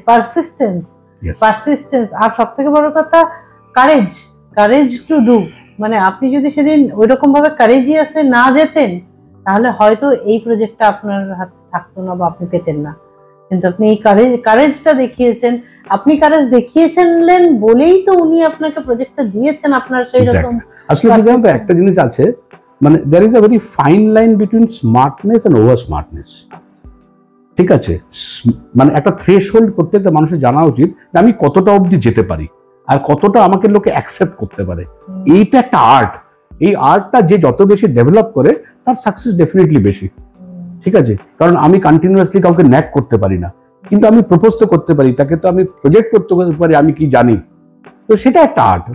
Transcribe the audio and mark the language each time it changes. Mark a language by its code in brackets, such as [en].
[bn] Persistence আর সব থেকে বড় কথা কারেজ টু ডু। মানে আপনি যদি সেদিন ওইরকম ভাবে কারেজিয়াসে না যেতেন তাহলে হয়তো এই প্রজেক্টটা আপনার হাতে থাকতো না বা আপনি পেতেন না। কিন্তু আপনি এই কারেজটা দেখিয়েছেন। আপনি কারেজ দেখিয়েছিলেন বলেই তো উনি আপনাকে প্রজেক্টটা দিয়েছেন। আপনার সেই রকম আসলে কি জানেন তো, একটা জিনিস আছে, মানে [en] there is a very fine line between smartness and over smartness. [bn] ঠিক আছে, মানে একটা থ্রেশহোল্ড প্রত্যেকটা মানুষের জানা উচিত যে আমি কতটা অবধি যেতে পারি আর কতটা আমাকে লোকে অ্যাকসেপ্ট করতে পারে। এইটা একটা আর্ট। এই আর্টটা যে যত বেশি ডেভেলপ করে তার সাকসেস ডেফিনেটলি বেশি। ঠিক আছে, কারণ আমি কন্টিনিউয়াসলি কাউকে ন্যাক করতে পারি না, কিন্তু আমি প্রপোজ তো করতে পারি, তাকে তো আমি প্রজেক্ট করতে পারি আমি কি জানি। তো সেটা একটা আর্ট।